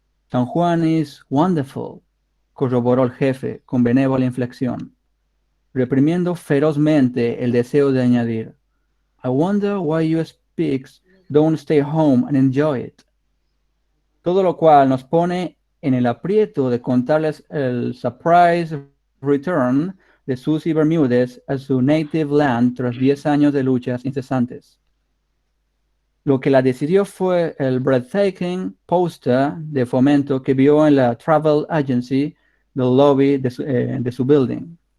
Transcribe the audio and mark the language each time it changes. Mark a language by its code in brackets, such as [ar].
[en] San Juan is wonderful, [es] corroboró el jefe con benévola inflexión, reprimiendo ferozmente el deseo de añadir. [en] I wonder why you speaks don't stay home and enjoy it. [es] Todo lo cual nos pone en el aprieto de contarles el [en] surprise return [es] de Susie Bermúdez a su [en] native land [es] tras 10 años de luchas incesantes. Lo que la decidió fue el [en] breathtaking poster [es] de fomento que vio en la [en] travel agency [es] del lobby de su building.